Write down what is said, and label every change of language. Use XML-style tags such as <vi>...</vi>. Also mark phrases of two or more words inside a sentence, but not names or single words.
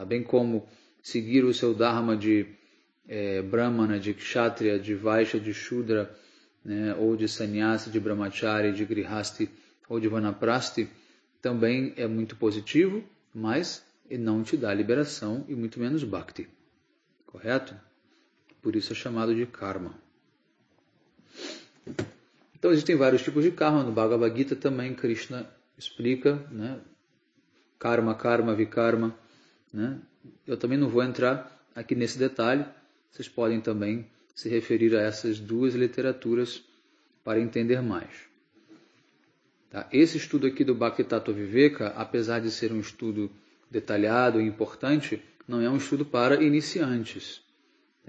<pt>Bem como seguir o seu dharma de brahmana, de kshatriya, de vaishya, de shudra, né, ou de sannyasi, de brahmachari, de grihasti ou de vanaprasti, também é muito positivo, mas não te dá liberação e muito menos bhakti. Correto? Por isso é chamado de karma. Então existem vários tipos de karma. No Bhagavad Gita também Krishna explica, né? Karma, karma, vikarma. Né? Eu também não vou entrar aqui nesse detalhe. Vocês podem também se referir a essas duas literaturas para entender mais. Tá? Esse estudo aqui do Bhakti Tattva Viveka, apesar de ser um estudo detalhado e importante, não é um estudo para iniciantes.</pt>